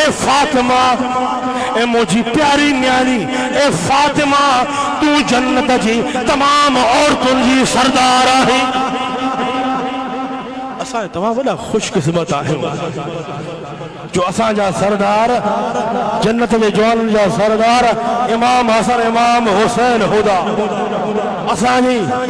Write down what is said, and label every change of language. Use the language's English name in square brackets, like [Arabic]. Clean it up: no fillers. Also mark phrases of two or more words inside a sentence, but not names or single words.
[Sindhi] फातिमा ए मुझी प्यारी न्याणी ए फातिमा तू जन्नत जी तमाम औरतुन जी सरदार है। असा तमाम वॾा खुशकिस्मत आहियूं जो असांजा सरदार जन्नत जे जवाननि जा सरदार इमाम हसन इमाम हुसैन हुदा असांजी